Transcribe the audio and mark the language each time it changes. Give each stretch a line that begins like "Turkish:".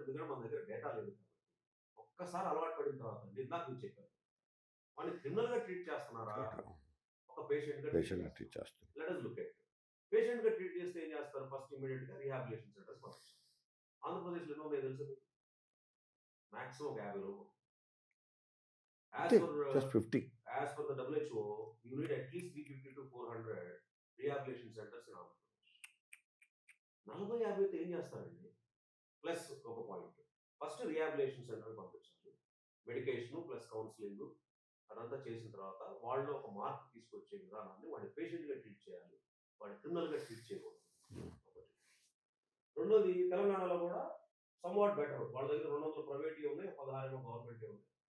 Telugu: ఎందుకంటే మన దగ్గర డేటా లేదు కాబట్టి. ఒక్కసారి అలవాటు పడిన తర్వాత అండి ఇందాక మీరు చెప్పారు. వాడిని క్రిమినల్‌గా ట్రీట్ చేస్తున్నారా? ఒక ఒక పేషెంట్గా పేషెంట్ ట్రీట్ చేస్తారు.
English: let us look at
Telugu: పేషెంట్గా treat చేస్తే ఏం చేస్తారు? ఫస్ట్ ఇమీడియట్గా రీహాబిలిటేషన్ సెంటర్స్ పంపిస్తారు. ఆంధ్రప్రదేశ్లో ఎన్నో ఉన్నాయి తెలుసు మీకు? మాక్సిమం ఒక 50 లోపు.
English: Just 50. As per the WHO, you need at least 350 to 400 rehabilitation centers in Andhra Pradesh.
Telugu: 40-50 ఏం చేస్తారండి? ప్లస్ ఒక పాయింట్, ఫస్ట్ రీహాబిలిటేషన్ సెంటర్ పంపించాలి, మెడికేషన్ ప్లస్ కౌన్సిలింగ్ అదంతా చేసిన తర్వాత వాళ్ళు ఒక మార్క్ తీసుకొచ్చే విధానాన్ని వాడి పేషెంట్గా ట్రీట్ చేయాలి, వాడి క్రిమినల్గా ట్రీట్ చేయకూడదు. ఒకటి. రెండోది, తెలంగాణలో కూడా
English: Somewhat better.
Telugu: వాళ్ళ దగ్గర 200 ప్రైవేట్ ఉన్నాయి, 16 గవర్నమెంట్ ఉన్నాయి.